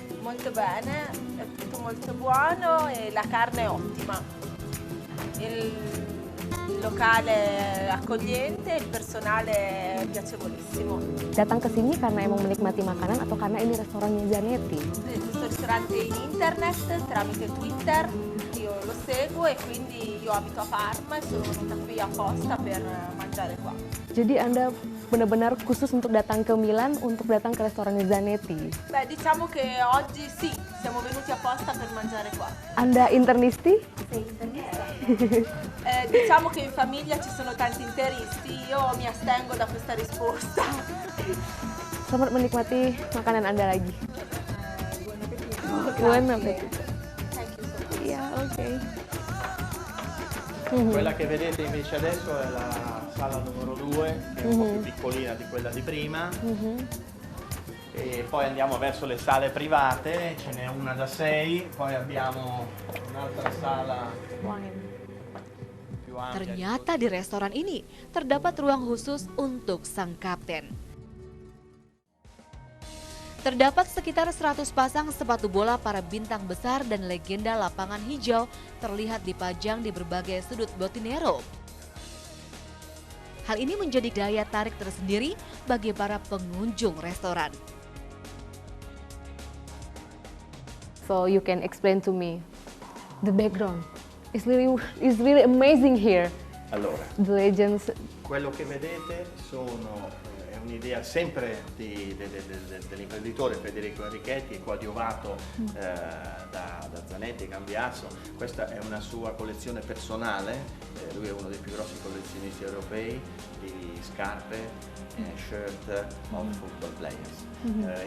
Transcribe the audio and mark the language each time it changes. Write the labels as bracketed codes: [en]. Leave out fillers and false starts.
[it] Molto bene, è tutto molto buono e la carne è ottima. Il locale accogliente, il personale piacevolissimo. [id] Datang ke sini karena emang menikmati makanan atau karena ini restorannya Zanetti? [it] Questo ristorante in internet tramite Twitter, io lo seguo e quindi io abito a Parma e sono venuta qui apposta per mangiare qua. [id] Jadi Anda benar-benar khusus untuk datang ke Milan untuk datang ke restorannya Zanetti? [it] Beh, diciamo che oggi sì, siamo venuti apposta per mangiare qua. [id] Anda internisti? [it] Sì, internista. Diciamo che in famiglia ci sono tanti interisti, io mi astengo da questa risposta. [id] Selamat menikmati makanan Anda lagi. [it] Buon appetito. [id] Iya, oke. [it] Quella che vedete invece adesso è la sala numero 2, che è un po' più piccolina di quella di prima. E poi andiamo verso le sale private, ce n'è una da 6, poi abbiamo un'altra sala più ampia. [id] Ternyata di restoran ini terdapat ruang khusus untuk sang kapten. Terdapat sekitar 100 pasang sepatu bola para bintang besar dan legenda lapangan hijau terlihat dipajang di berbagai sudut Botinero. Hal ini menjadi daya tarik tersendiri bagi para pengunjung restoran. [en] So you can explain to me the background. It's really amazing here. [it] Allora, [en] The legends. [it] quello che vedete è un'idea sempre dell'imprenditore Federico Enrichetti, coadiuvato da Zanetti e Cambiasso. Questa è una sua collezione personale, lui è uno dei più grossi collezionisti europei di scarpe e [en] shirt of football players.